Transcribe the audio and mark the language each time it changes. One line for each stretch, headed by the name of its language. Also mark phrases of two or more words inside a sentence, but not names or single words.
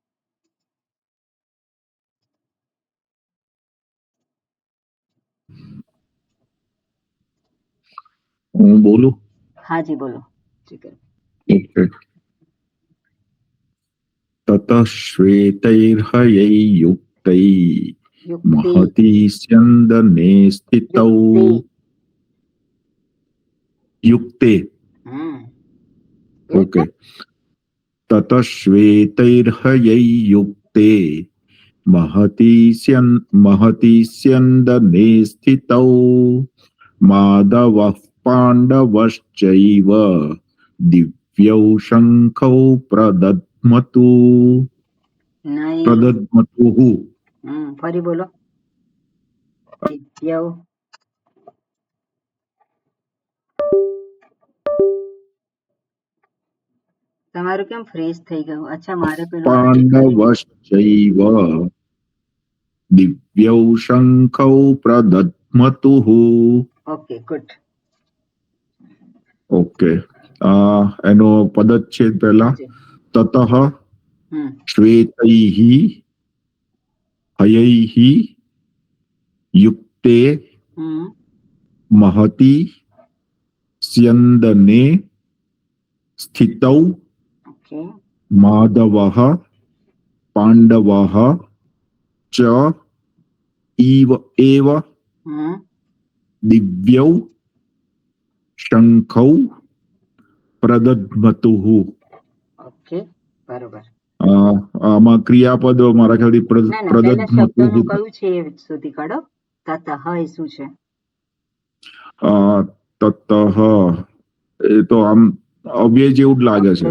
Gujarati: હું બોલું? હાજી બોલો.
Sanskrit: ઓકે. તતઃ શ્વેતૈર્હયૈ યુક્તૈ યુક્તિ महति स्यन्दने स्थितौ युक्ते ओके ततश्वेतैर्हयै युक्ते महति स्यन्दने स्थितौ माधवः पाण्डवश्चैव दिव्यौ शङ्खौ
Gujarati: નહીં
Sanskrit: प्रदध्मतुः
Gujarati: ફરી બોલો દિવ્યૌ તમારું કેમ ફ્રીઝ થઈ ગયું અચ્છા મારે પેલું
Sanskrit: पाण्डवश्चैव दिव्यौ शङ्खौ प्रदध्मतुः
English: okay good
Sanskrit: ओके
Gujarati: એનો પદચ્છેદ
Sanskrit: पहला ततः श्वेतैः हयैः युक्ते महति स्यन्दने स्थितौ
Gujarati: ઓકે
Sanskrit: माधवः पाण्डवः च एव दिव्यौ शङ्खौ प्रदध्मतुः
Gujarati: ઓકે બરોબર આમાં ક્રિયાપદ મારા ખ્યાલથી ના ના પહેલા શબ્દનું પ્રદધ્મતુઃ કયું છે એ શોધી કાઢો તતઃ એ શું છે તતઃ એ તો આમ અવ્યય જેવું જ લાગે છે